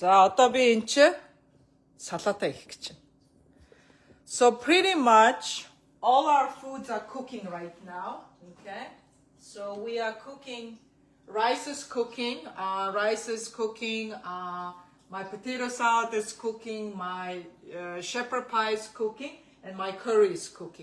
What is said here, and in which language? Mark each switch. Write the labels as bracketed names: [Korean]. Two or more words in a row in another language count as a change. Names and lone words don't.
[Mongolian] За одоо би энэ чи салата хийх гэж байна. [English] So pretty much all our foods are cooking right now. Okay. So we are cooking. Rice is cooking. My potato salad is cooking. My shepherd pie is cooking, and my curry is cooking.